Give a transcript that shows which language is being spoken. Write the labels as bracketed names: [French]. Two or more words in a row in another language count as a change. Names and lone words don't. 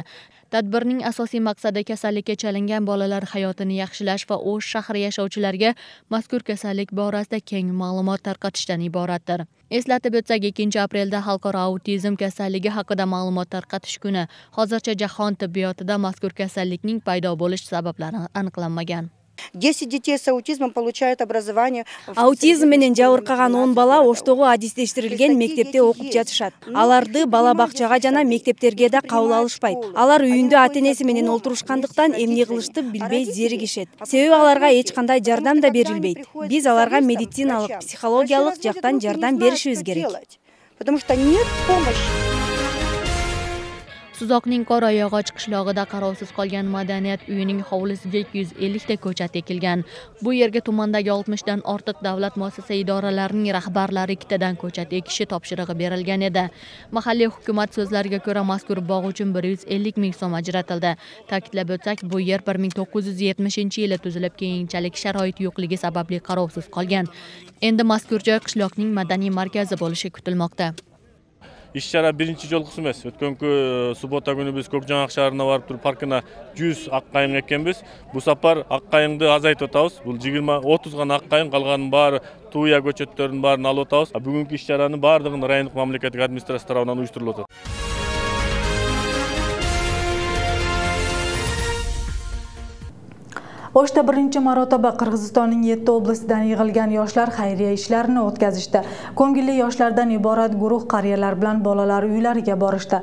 [Uzbek] Tadbirning asosiy maqsadi kasallikka chalingan bolalar hayotini yaxshilash va O'sh shahri yashovchilariga mazkur kasallik borasida keng ma'lumot tarqatishdan iboratdir. Eslatib o'tsak, 2 aprelda Xalqaro autizm kasalligi haqida ma'lumot tarqatish kuni. Hozircha jahon tibbiyotida mazkur kasallikning paydo bo'lish sabablari aniqlanmagan. [Russian] 10 детей с аутизмом получают образование. [Kyrgyz] Аутизм менен жабыркаган 10 бала Оштогу адистештирилген мектепте окуп жатышат. Аларды бала бакчага жана мектептерге да кабыл алышпайт. Алар үйүндө ата-энеси менен олтурушкандыктан эмне кылышты билбей зеригишет. Себеби аларга эч кандай жардам да берилбейт. Биз аларга медициналык, психологиялык жактан жардам беришибиз керек. [Russian] Потому что нет помощи. [Uzbek] Suzoqning Qorayog'och qishlog'ida qarovsiz qolgan madaniyat uyining hovlisiga 250 ta ko'chat ekilgan. Bu yerga tumandagi 60 dan ortiq davlat muassasa idoralarining rahbarlari 2 tadan ko'chat ekishi topshirig'i berilgan edi. Mahalliy hukumat so'zlariga ko'ra, mazkur bog' uchun 150 ming so'm ajratildi. Ta'kidlab o'tsak, bu yer 1970-yili tuzilib, keyinchalik sharoit yo'qligi sababli qarovsiz qolgan. Endi mazkur joy qishloqning madaniy markazi bo'lishi kutilmoqda. [Kyrgyz] иш-чара биринчи жолкусу эмес. Өткөнкү суббота күнү биз Көкжаңак шаарына барып туруп паркына 100 ак кайың эккенбиз. Бул сапар ак кайыңды азайтып атабыз. Бул 20-30 гана ак кайың, калганын баары туя көчөттөрдүн баарын алып атабыз. Бүгүнкү иш-чаранын баардыгын райондук мамлекеттик администрация тарабынан уюштурулуп атат. [Uzbek] O'shda birinchi marotaba Qirg'izistonning 7 oblastidan yig'ilgan yoshlar xayriya ishlarini o'tkazishdi. Ko'ngilli yoshlardan iborat guruh qariyalar bilan bolalar uylariga borishdi.